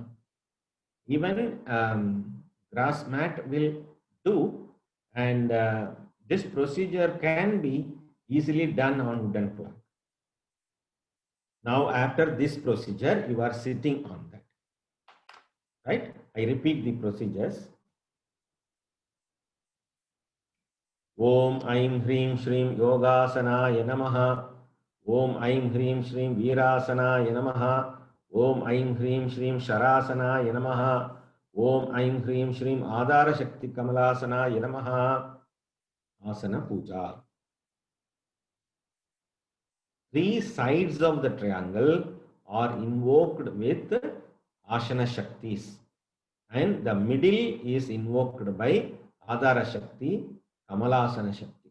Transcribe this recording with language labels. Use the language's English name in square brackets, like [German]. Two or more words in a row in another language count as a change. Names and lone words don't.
[English] Even grass mat will do, and this procedure can be easily done on wooden plank. Now after this procedure, you are sitting on that. Right? I repeat the procedures. [Sanskrit] Om Aim Hrim Shrim Yogasana Yanamaha. Om Aim Hrim Shrim Virasana Yanamaha. Om Aim Hrim Shrim Sharasana Yanamaha. Om Aim Hrim Shrim Adhara Shakti Kamalasana Yanamaha. [English] Asana Puja. 3 sides of the triangle are invoked with Asana Shaktis, and the middle is invoked by Adhara Shakti, Kamalasana Shakti.